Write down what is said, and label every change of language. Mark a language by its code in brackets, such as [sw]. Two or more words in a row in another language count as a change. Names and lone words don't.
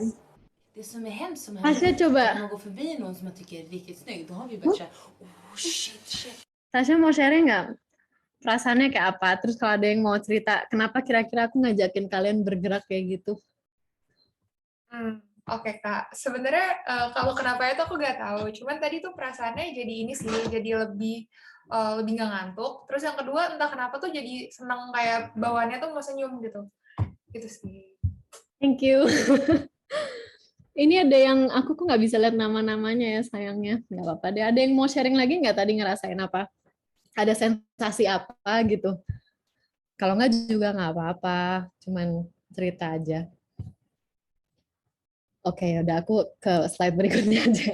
[sv] Det som är hemskt som Tasya händer, [id] coba. [sv] när man går förbi någon som man tycker är riktigt snygg, då har vi börjat säga, [en] oh shit. [id] Tasya mau sharing nggak? Perasaannya kayak apa? Terus kalau ada yang mau cerita, kenapa kira-kira aku ngajakin kalian bergerak kayak gitu? Oke Kak, sebenarnya kalau kenapa itu aku nggak tahu. Cuman tadi tuh perasaannya jadi ini sih, jadi lebih nggak ngantuk. Terus yang kedua entah kenapa tuh jadi seneng kayak bawaannya tuh mau senyum gitu. Gitu sih. [en] Thank you. [id] Ini ada yang aku kok nggak bisa lihat nama-namanya ya sayangnya. Nggak apa-apa deh. Ada yang mau sharing lagi nggak tadi ngerasain apa? Ada sensasi apa gitu? Kalau nggak juga nggak apa-apa. Cuman cerita aja. Oke, udah aku ke slide berikutnya aja.